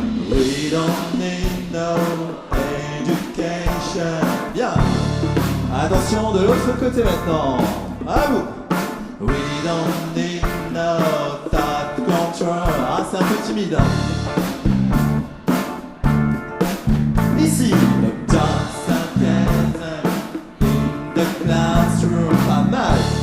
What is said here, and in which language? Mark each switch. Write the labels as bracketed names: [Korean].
[English] We don't need no education. [French] Bien. Attention de l'autre côté maintenant. À vous. [English] We don't need no thought control. [French] Ah, c'est un peu timide. Ici. [English] The dance together in the classroom. [French] Pas mal.